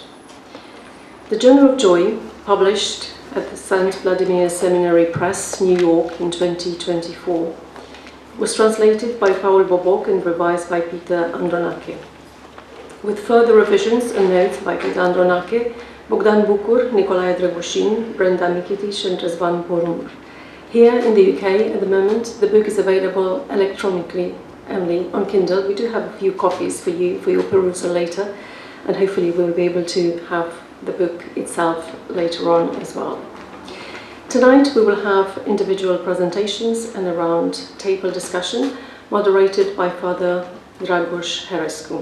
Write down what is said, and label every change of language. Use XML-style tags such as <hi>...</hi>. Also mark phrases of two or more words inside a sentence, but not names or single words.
<en>The Journal of Joy, published at the St. Vladimir Seminary Press, New York in 2024, was translated by Paul Boboc and revised by Peter Andronache, with further revisions and notes by Peter Andronache, Bogdan Bucur, Nicolae Dragoshin, Brenda Mikitic and Răzvan Porumb. Here in the UK, at the moment, the book is available electronically only on Kindle. We do have a few copies for you, for your perusal later, and hopefully we'll be able to have the book itself later on as well. Tonight we will have individual presentations and a round table discussion moderated by Father Dragoș Herescu.</en>